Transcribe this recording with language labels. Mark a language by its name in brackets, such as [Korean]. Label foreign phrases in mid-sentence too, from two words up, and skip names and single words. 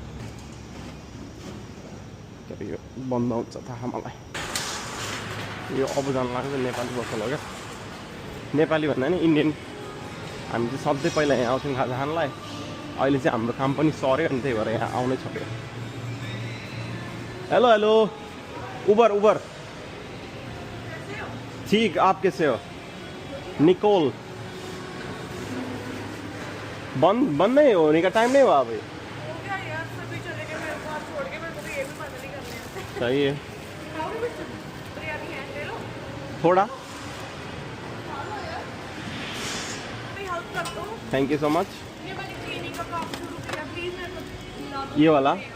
[Nepali] यो बन्द हुन्छ थाहा मलाई यो अब जान लाग्छ नेपाली पसल हो क्या नेपाली भन्दा नि इन्डियन हामी चाहिँ सधैँ पहिला यहाँ आउँथ्यौँ खाजा खानलाई अहिले चाहिँ हाम्रो काम पनि सर्यो अनि त्यही भएर यहाँ आउनै छोड्यो हेलो हेलो उबर उबर [Hindi] ठीक आप कैसे हो निकोल बंद नहीं होने का टाइम नहीं हुआ अभी सही है थोड़ा [English] thank you so much [Hindi] ये वाला